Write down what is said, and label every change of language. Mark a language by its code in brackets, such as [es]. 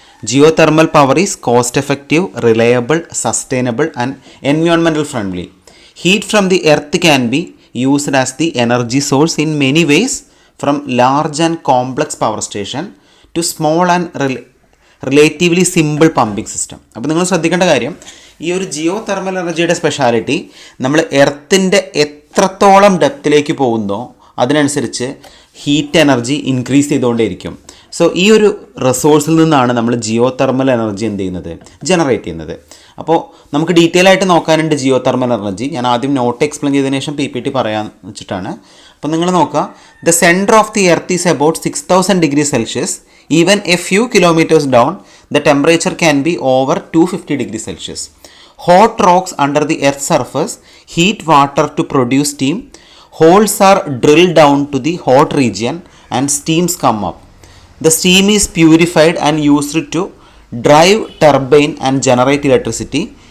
[en] Geothermal power is cost effective, reliable, sustainable and environmental friendly. Heat from the earth can be used as the energy source in many ways, from large and complex power station to small and relatively simple pumping system. [ml] അപ്പോൾ നിങ്ങൾ ശ്രദ്ധിക്കേണ്ട കാര്യം, ഈ ഒരു Jio thermal എനർജിയുടെ speciality നമ്മൾ എർത്തിൻ്റെ എത്രത്തോളം ഡെപ്തിലേക്ക് പോകുന്നോ അതിനനുസരിച്ച് ഹീറ്റ് എനർജി ഇൻക്രീസ് ചെയ്തുകൊണ്ടേയിരിക്കും. സോ ഈ ഒരു റിസോഴ്സിൽ നിന്നാണ് നമ്മൾ ജിയോ തെർമൽ എനർജി എന്ത് ചെയ്യുന്നത്, ജനറേറ്റ് ചെയ്യുന്നത്. അപ്പോൾ നമുക്ക് ഡീറ്റെയിൽ ആയിട്ട് നോക്കാനുണ്ട് ജിയോ തെർമൽ എനർജി. ഞാൻ ആദ്യം നോട്ട് എക്സ്പ്ലെയിൻ ചെയ്തതിനു ശേഷം PPT പറയാമെന്ന് വെച്ചിട്ടാണ്. അപ്പോൾ നിങ്ങൾ നോക്കുക, [en] The centre of the earth is about 6000 degrees Celsius. Even a few kilometers down, the temperature can be over 250 degrees Celsius. Hot rocks under the earth's surface heat water to produce steam. Holes are drilled down to the hot region and steams come up. The steam is purified and used to drive turbine and generate electricity.